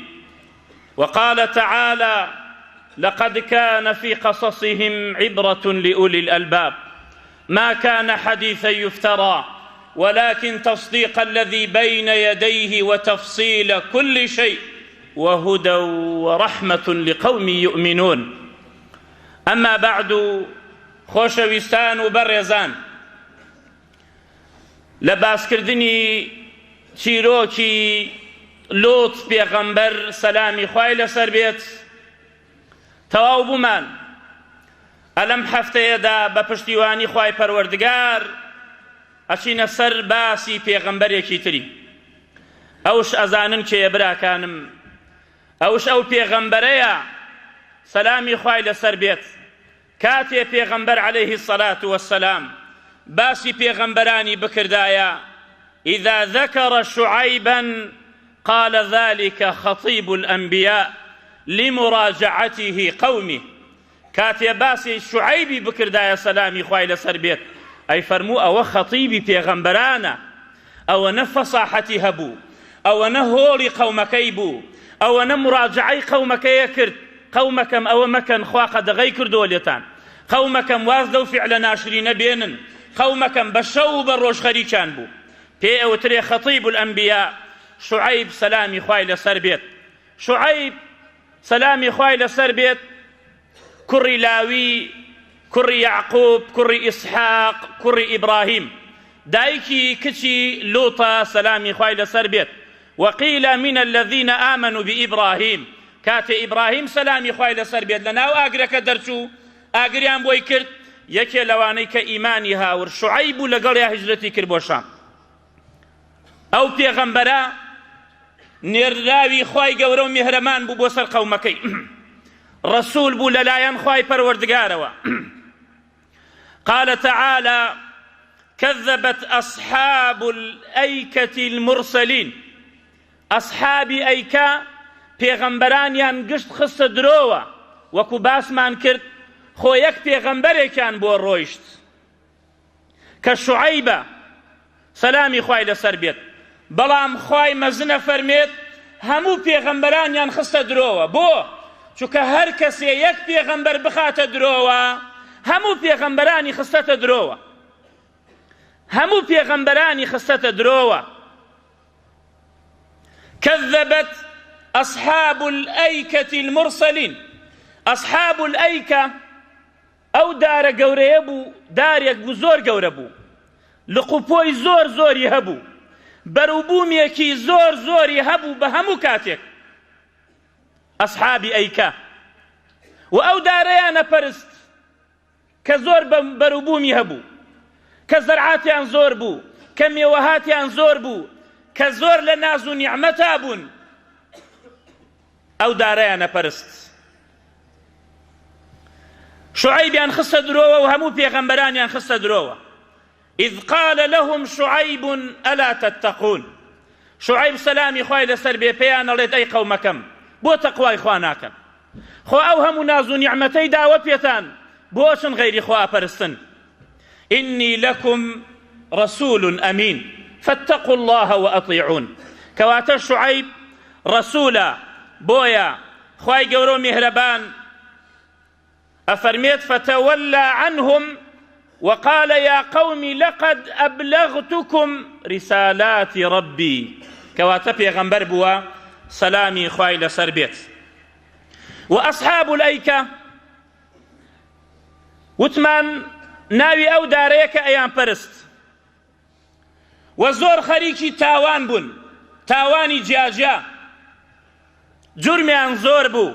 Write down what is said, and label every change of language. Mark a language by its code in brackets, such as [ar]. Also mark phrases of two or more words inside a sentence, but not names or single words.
[ar] وقال تعالى: لقد كان في قصصهم عبرة لأولي الألباب ما كان حديثا يفترى ولكن تصديق الذي بين يديه وتفصيل كل شيء وهدى ورحمة لقوم يؤمنون. أما بعد، [ckb] خۆشەویستان و بەڕێزان، لە باسکردنی چیرۆکی لۆط پێغەمبەر سەلامی خوای لەسەر بێت تەواو بوومان. ئەلەم هەفتەیەدا بە پشتیوانی خوای پەروەردگار ئەچینە سەر باسی پێغەمبەرێکی تری. ئەوش ئەزانن کێیە براکانم، ئەوش ئەو پێغەمبەرەیە سەلامی خوای لەسەر بێت کاتێ پێغەمبەر [ar] عەلەیهی السەلات وەسسەلام [ckb] باسی پێغەمبەرانی بکردایە: [ar] إذا ذكر شعيبا قال ذلك خطيب الأنبياء لمراجعته قومه. [ckb] كاتي باسي شعيبي بكردايا سلامي خوای لەسەر بێت ئەی فەرموو ئەوە خەتیبی پێغەمبەرانە، ئەوەنە فەساحەتی هەبوو، ئەوەنە هۆڵی قەومەکەی بوو، ئەوەنە مراجعەی قەومەکەیە کرد: قەومەکەم ئەوە مەکەن، خوا قەدەغەی کردووە لێتان، قەومەکەم واز لەو فیعلە ناشرینە بێنن، قەومەکەم بە شەو و بە ڕۆژ خەریکیان بوو. پێ ئەوترێ [ar] خەتیب الئەنبیا [ckb] شعیب سەلامی خوای لەسەر بێت. شعیب سەلامی خوای لەسەر بێت کوڕی لاوی، کوڕی یعقوب، کوڕی ئیسحاق، کوڕی ئیبراهیم، دایکی کچی لوطە سەلامی خوای لەسەر بێت. [ar] وقیل من الذين آمنوا بإبراهيم، [ckb] کاتێ ئیبراهیم سەلامی خوای لەسەر بێت لە ناو ئاگرەکە دەرچوو، ئاگریان بۆی کرد، یەکێ لەوانەی کە ئیمانی هاور شعیب و لەگەڵیا هیجرەتی کرد بۆ شام. ئەو پێغەمبەرە نێردراوی خوای گەورە و میهرەمان بوو بۆ سەر قەومەکەی، ڕەسوول بوو لەلایەن خوای پەروەردگارەوە. [ar] قال تعالى: كذبت أصحاب الأيكة المرسلين. [ckb] أصحابی ئەیکە پێغەمبەرانیان گشت خستە درۆوە، وەکو باسمان کرد خۆ یەک پێغەمبەرێکیان بۆ ڕۆیشت کە شوعەیبە سەلامی خوای لەسەر بێت. بەڵام خوای مەزنە فەرمێت هەموو پێغەمبەرانیان خستە درۆوە. بۆ؟ چونکە هەر کەسێ یەک پێغەمبەر بخاتە درۆوە، هەموو پێغەمبەرانی خستەتە درۆوە، هەموو پێغەمبەرانی خستەتە درۆوە. [ar] كذبت أصحاب الأيكة المرسلين. [ckb] أصحاب الأيكة ئەو دارە گەورەیە بوو، دارێک بوو زۆر گەورە بوو، لقوپۆی زۆر زۆری هەبوو، بەروبوومێکی زۆر زۆری هەبوو بە هەموو کاتێک ئەسحابی ئەیکە و ئەو دارەیانە پەرست کە زۆر بەروبوومی هەبوو، کە زەرعاتیان زۆر بوو، کە مێوەهاتیان زۆر بوو، کە زۆر لە ناز و نیعمەتا بوون، ئەو دارەیانە پەرست. شعیبیان خستە درۆوە و هەموو پێغەمبەرانیان خستە درۆوە. [ar] إذ قال لهم شعيب ألا تتقون. [ckb] شعيب سلامي خوای لەسەر بێ پێیان ئەڵێت ئەی قەومەکەم بۆ تەقوای خوا ناکەن، خۆ ئەو هەموو ناز و نیعمەتەی داوە پێتان بۆچن غەیری خوا پەرستن. [ar] إني لكم رسول أمين فاتقوا الله وأطيعون. [ckb] كواتە شعيب رسولە بۆیە خوای گەورە و میهرەبان ئەفەرمێت [ar] فتولى عنهم وقال يا قوم لقد أبلغتكم رسالات ربي. [ckb] كواتە پێغەمبەر بووە سەلامی خوای لەسەر بێت. وأصحاب الأيكة وتمان ناوی ئەو دارەیە کە ئەیان پەرست و زۆر خەریکی تاوان بوون، تاوانی جیاجیا، جورمیان زۆر بوو.